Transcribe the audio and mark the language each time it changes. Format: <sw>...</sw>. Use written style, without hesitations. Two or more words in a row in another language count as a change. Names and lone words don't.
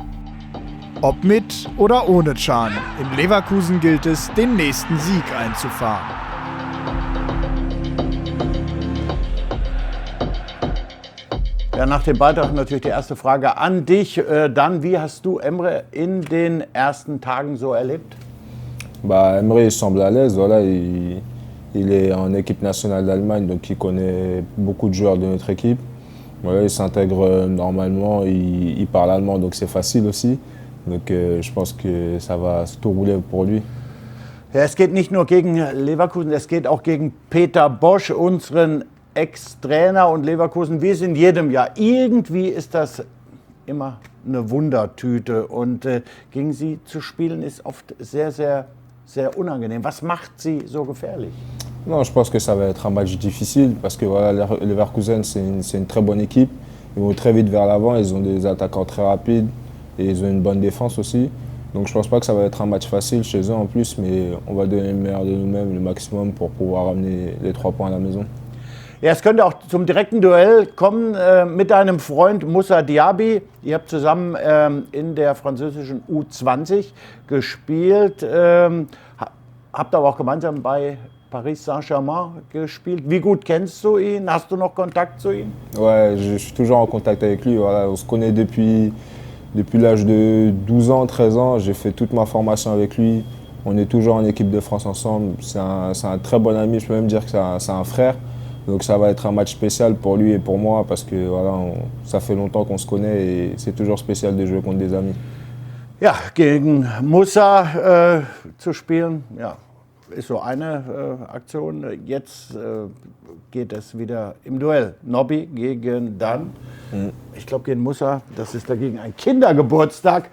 <de>Ob mit oder ohne Can, in Leverkusen gilt es, den nächsten Sieg einzufahren. Ja, nach dem Beitrag natürlich die erste Frage an dich. Dann, wie hast du Emre in den ersten Tagen so erlebt?</de> <fr>Bah, Emre, il semble à l'aise. Voilà, il est en équipe nationale d'Allemagne, donc il connaît beaucoup de joueurs de notre équipe. Voilà, il s'intègre normalement, il parle allemand, donc c'est facile aussi. Donc je pense que ça va tout rouler pour lui.</fr> <de>Ja, es geht nicht nur gegen Leverkusen, es geht auch gegen Peter Bosz, unseren Ex-Trainer, und Leverkusen, wie es in jedem Jahr. Irgendwie ist das immer eine Wundertüte und gegen sie zu spielen ist oft sehr, sehr, sehr unangenehm. Was macht sie so gefährlich?</de> <fr>Non, je pense que ça va être un match difficile parce que voilà, Leverkusen, c'est une très bonne équipe. Ils vont très vite vers l'avant, ils ont des attaquants très rapides et ils ont une bonne défense aussi. Donc je pense pas que ça va être un match facile chez eux en plus, mais on va donner le meilleur de nous-mêmes, le maximum pour pouvoir ramener les 3 points à la maison.</fr> <de>Ja, es könnte auch zum direkten Duell kommen mit deinem Freund Moussa Diaby. Ihr habt zusammen in der französischen U20 gespielt, habt aber auch gemeinsam bei Paris Saint-Germain gespielt. Wie gut kennst du ihn? Hast du noch Kontakt zu ihm?</de> <fr>Ouais, je suis toujours en contact avec lui. Voilà, on se connaît depuis l'âge de 12 ans, 13 ans. J'ai fait toute ma formation avec lui. On est toujours en équipe de France ensemble. C'est un très bon ami, je peux même dire que c'est un frère. Donc ça va être un match spécial pour lui et pour moi parce que voilà, ça fait longtemps qu'on se connaît et c'est toujours spécial de jouer contre des amis.</fr> <de>Ja, gegen Moussa zu spielen, ja, ist so eine Aktion. Jetzt geht es wieder im Duell. Nobby gegen Dan. Ich glaube gegen Moussa, das ist dagegen ein Kindergeburtstag.</de>